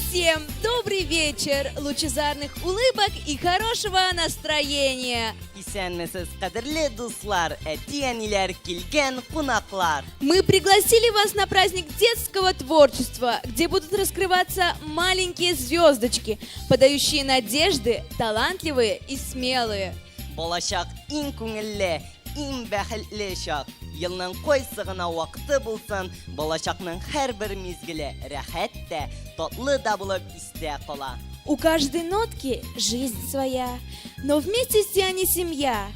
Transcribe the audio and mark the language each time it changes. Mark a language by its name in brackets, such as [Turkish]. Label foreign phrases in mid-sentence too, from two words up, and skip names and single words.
[Russian] Всем добрый вечер, лучезарных улыбок и хорошего настроения. [Tatar] Исәнмесез, кадерле дуслар, әти-әниләр, килгән кунаклар. [Russian] Мы пригласили вас на праздник детского творчества, где будут раскрываться маленькие звездочки, подающие надежды, талантливые и смелые. [Tatar] Болашак иң күңелле, иң бәхетле чак. Елның кайсы гына вакыты булсын, болашакның һәрбер мизгеле рәхәт тә, татлы да булып истә кала. [Russian] У каждой нотки жизнь своя, но вместе все они семья.